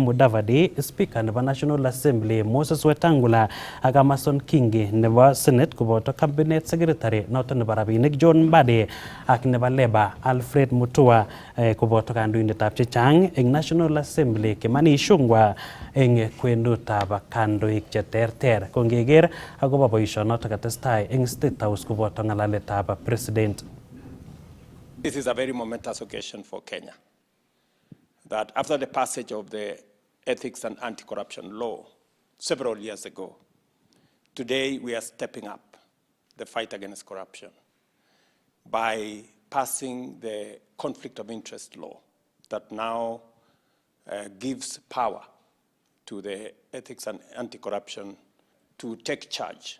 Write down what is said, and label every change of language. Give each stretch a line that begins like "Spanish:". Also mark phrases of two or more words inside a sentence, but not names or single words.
Kalenjin: Mudavadi, Speaker nebo National Assembly Moses Wetangula ak Amason Kingi nebo Senate koboto
English: Cabinet Secretary
Kalenjin: noto nebo rabinik John Mbadi ak nebo Labour Alfred Mutua koboto kandoindetab chechang eng National Assembly Kimani Ichung'wah eng kwenutab kandoik cheterter kongeker akobo boisionoto katestai eng State House koboto ng'alaletab president.
English: This is a very momentous occasion for Kenya, that after the passage of the Ethics and Anti-Corruption Law several years ago, today we are stepping up the fight against corruption by passing the Conflict of Interest Law that now gives power to the Ethics and Anti-Corruption to take charge